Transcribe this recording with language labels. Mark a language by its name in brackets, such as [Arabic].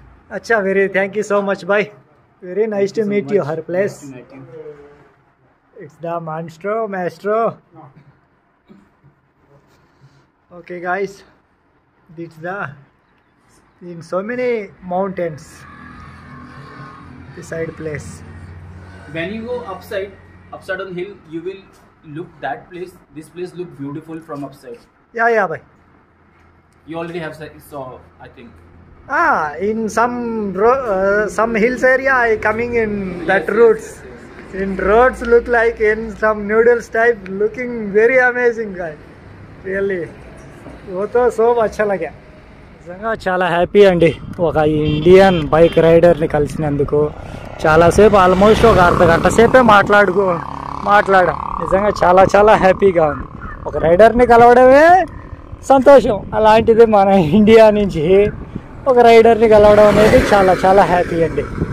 [English] अच्छा very thank you so much भाई very nice to meet you her place it's the maestro okay guys it's the in so many mountains beside place When you go upside on hill, you will look that place. This place look beautiful from upside. yeah bhai You already have saw, I think. in some hills area I coming in that Yes, routes yes. in roads look like in some noodles type looking very amazing guy really [Hindi] वो तो सब अच्छा लगा [Telugu] నిజంగా చాలా happy అండి ఒక Indian bike రైడర్ని కలిసినందుకు చాలాసేపు ఆల్మోస్ట్ ఒక అర్ధగంట సేపే మాట్లాడాం నిజంగా చాలా చాలా హ్యాపీగా ఉంది ఒక రైడర్ని కలవడమే సంతోషం అలాంటిది మన ఇండియా నుంచి ఒక రైడర్ని కలవడం అనేది చాలా చాలా హ్యాపీ అండి